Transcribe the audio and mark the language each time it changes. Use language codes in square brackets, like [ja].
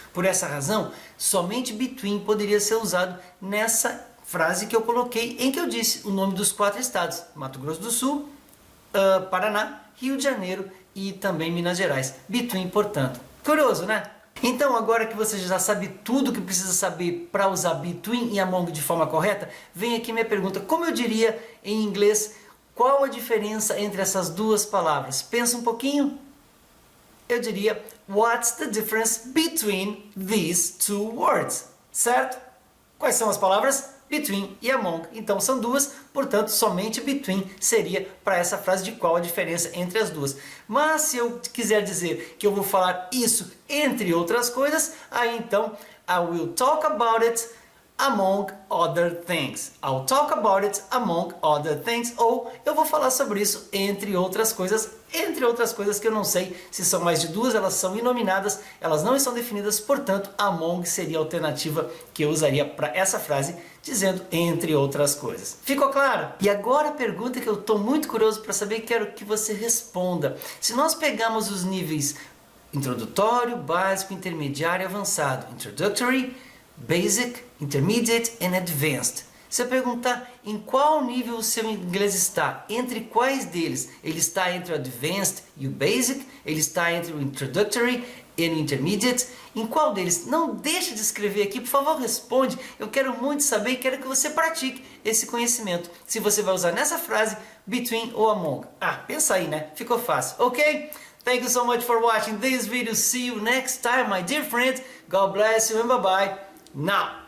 [pt] Por essa razão, somente between poderia ser usado nessa frase que eu coloquei, em que eu disse o nome dos quatro estados: Mato Grosso do Sul, Paraná, Rio de Janeiro e também Minas Gerais. Between, portanto. Curioso, né? Então, agora que você já sabe tudo que precisa saber para usar between e among de forma correta, vem aqui minha pergunta: como eu diria em inglês, qual a diferença entre essas duas palavras? Pensa um pouquinho. Eu diria: [en] What's the difference between these two words? [pt] Certo? Quais são as palavras? Between e among. Então são duas, portanto somente between seria para essa frase de qual a diferença entre as duas. Mas se eu quiser dizer que eu vou falar isso entre outras coisas, aí então [en] I will talk about it among other things. I'll talk about it among other things. [pt] Ou eu vou falar sobre isso entre outras coisas. Entre outras coisas que eu não sei se são mais de duas, elas são inominadas, elas não estão definidas, portanto, among seria a alternativa que eu usaria para essa frase, dizendo entre outras coisas. Ficou claro? E agora a pergunta que eu estou muito curioso para saber e quero que você responda. Se nós pegarmos os níveis introdutório, básico, intermediário e avançado, [en] introductory, basic, intermediate and advanced. [pt] Se eu perguntar em qual nível o seu inglês está, entre quais deles? Ele está entre o advanced e o basic? Ele está entre o introductory e o intermediate? Em qual deles? Não deixe de escrever aqui, por favor, responde. Eu quero muito saber e quero que você pratique esse conhecimento. Se você vai usar nessa frase, between ou among. Pensa aí, né? Ficou fácil, ok? [en] Thank you so much for watching this video. See you next time, my dear friends. God bless you and bye-bye. Now.